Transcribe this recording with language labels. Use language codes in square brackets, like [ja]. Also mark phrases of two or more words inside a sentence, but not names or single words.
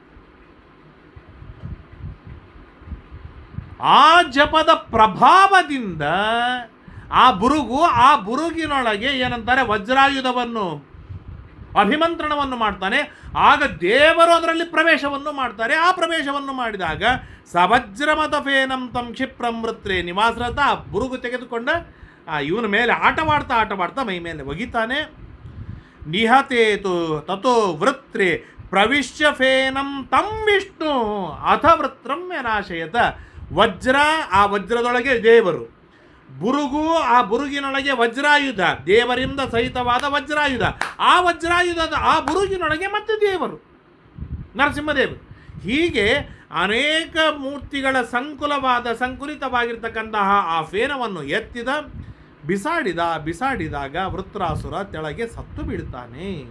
[kn] ಆ ಜಪದ ಪ್ರಭಾವದಿಂದ ಆ ಬುರುಗಿನೊಳಗೆ ಏನಂತಾರೆ ವಜ್ರಾಯುಧವನ್ನು ಅಭಿಮಂತ್ರಣವನ್ನು ಮಾಡ್ತಾನೆ. ಆಗ ದೇವರು ಅದರಲ್ಲಿ ಪ್ರವೇಶವನ್ನು ಮಾಡ್ತಾರೆ. ಆ ಪ್ರವೇಶವನ್ನು ಮಾಡಿದಾಗ [sa] ಸವಜ್ರಮತಫೇನಂ ತಂ ಕ್ಷಿಪ್ರಂ ವೃತ್ರೇ ನಿವಾಸರತ, [kn] ಆ ಬುರುಗು ತೆಗೆದುಕೊಂಡ ಇವನ ಮೇಲೆ ಆಟವಾಡ್ತಾ ಮೈ ಮೇಲೆ ಒಗಿತಾನೆ. [sa] ನಿಹತೇತು ತಥೋ ವೃತ್ರೇ ಪ್ರವಿಶ್ಯ ಫೇನಂ ತಂ ವಿಷ್ಣು ಅಥ ವೃತ್ರಂ ಯನಾಶಯತ. [kn] ವಜ್ರ, ಆ ವಜ್ರದೊಳಗೆ ದೇವರು, ಬುರುಗು, ಆ ಬುರುಗಿನೊಳಗೆ ವಜ್ರಾಯುಧ, ದೇವರಿಂದ ಸಹಿತವಾದ ವಜ್ರಾಯುಧ, ಆ ವಜ್ರಾಯುಧದ ಆ ಬುರುಗಿನೊಳಗೆ ಮತ್ತೆ ದೇವರು ನರಸಿಂಹದೇವರು. ಹೀಗೆ ಅನೇಕ ಮೂರ್ತಿಗಳ ಸಂಕುಲಿತವಾಗಿರ್ತಕ್ಕಂತಹ ಆ ಫೇನವನ್ನು ಎತ್ತಿದ, ಬಿಸಾಡಿದಾಗ ವೃತ್ರಾಸುರ ತೆಳಗೆ ಸತ್ತು ಬೀಳ್ತಾನೆ.